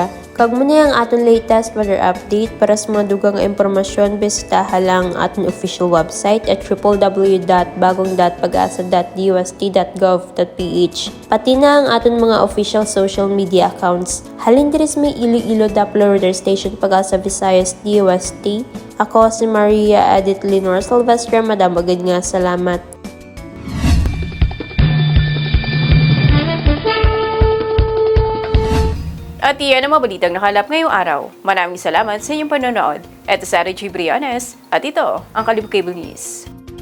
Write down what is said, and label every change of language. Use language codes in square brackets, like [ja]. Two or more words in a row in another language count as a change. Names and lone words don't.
[hil] Kag muna ang aton [en] latest weather update [hil] para sa mga dugang impormasyon bisitaha lang aton [en] official website [hil] at www.bagong.pagasa.dust.gov.ph. Pati na ang aton mga [en] official social media accounts. [hil] Halin diri sa may Iloilo Daplo Radar Station Pag-asa Visayas DOST. Ako si Maria Edith Lenore Silvestre. Madamagad nga salamat. [tl] At iyan ang mga balitang nakalap ngayong araw. Maraming salamat sa inyong panonood. Ito si Sarah G. Briones at ito ang Kalibo Cable News.